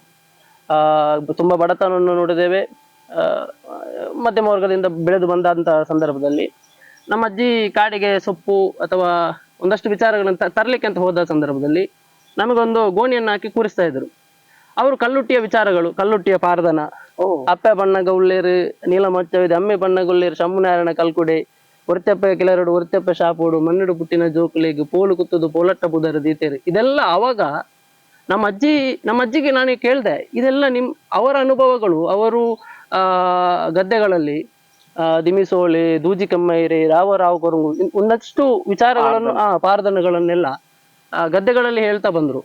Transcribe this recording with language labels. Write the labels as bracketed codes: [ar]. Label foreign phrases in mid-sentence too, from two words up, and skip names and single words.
[kn] ತುಂಬಾ ಬಡತನವನ್ನು ನೋಡಿದ್ದೇವೆ. ಮಧ್ಯಮ ವರ್ಗದಿಂದ ಬೆಳೆದು ಬಂದಂತಹ ಸಂದರ್ಭದಲ್ಲಿ ನಮ್ಮ ಅಜ್ಜಿ ಕಾಡಿಗೆ ಸೊಪ್ಪು ಅಥವಾ ಒಂದಷ್ಟು ವಿಚಾರಗಳನ್ನು ತರಲಿಕ್ಕೆ ಅಂತ ಹೋದ ಸಂದರ್ಭದಲ್ಲಿ ನಮಗೊಂದು ಗೋಣಿಯನ್ನು ಹಾಕಿ ಕೂರಿಸ್ತಾ ಇದ್ರು. ಅವರು ಕಲ್ಲುಟ್ಟಿಯ ವಿಚಾರಗಳು, [tcy] ಕಲ್ಲುಟ್ಟಿಯ ಪಾರದನ, ಅಪ್ಪೆ ಬಣ್ಣಗ ಉಳ್ಳೇರು ನೀಲಮಚ್ಚವಿದೆ, ಅಮ್ಮೆ ಬಣ್ಣಗುಳ್ಳೇರು ಶಂಭುನಾರಾಯಣ ಕಲ್ಕುಡೆ, ಒರ್ತೆಪ್ಪ ಕೆಲರಡು ಒರ್ತೆಪ್ಪ ಶಾಪೋಡು, ಮಣ್ಣಿಡು ಪುಟ್ಟಿನ ಜೋಕುಲಿಗೆ ಪೋಲು ಕುತ್ತದು ಪೋಲಟ್ಟ ಪುದರ ದೀತೇರು. [kn] ಇದೆಲ್ಲ ಅವಾಗ ನಮ್ಮ ಅಜ್ಜಿಗೆ ನಾನು ಕೇಳಿದೆ, ಇದೆಲ್ಲ ಅವರ ಅನುಭವಗಳು. ಅವರು ಗದ್ದೆಗಳಲ್ಲಿ [tcy] ದಿಮಿಸೋಳೆ, ದೂಜಿ ಕಮ್ಮೈರೆ, ರಾವ ಕೊರಂಗು [kn] ಒಂದಷ್ಟು ವಿಚಾರಗಳನ್ನು ಪಾರದನಗಳನ್ನೆಲ್ಲ ಗದ್ದೆಗಳಲ್ಲಿ ಹೇಳ್ತಾ ಬಂದ್ರು.